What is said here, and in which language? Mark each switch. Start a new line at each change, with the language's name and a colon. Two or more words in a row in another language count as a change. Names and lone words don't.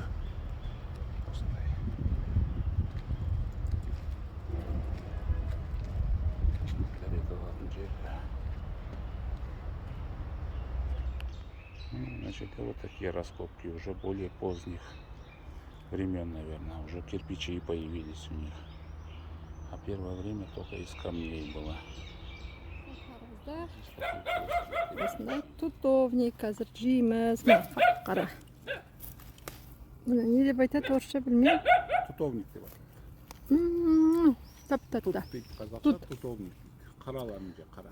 Kazakh: Осындай. Дәреталардың жері.
Russian: Значит, вот такие раскопки уже более поздних времен, наверное. Уже кирпичи появились у них. А первое время только из камней было.
Kazakh: Осындай тутовник қазір жейміз. Мына қара. Мына не деп айтады орысша білмеймін. Тутовник деп атады. Тап-тату. Қазақша тутовник. Қараларын же қара.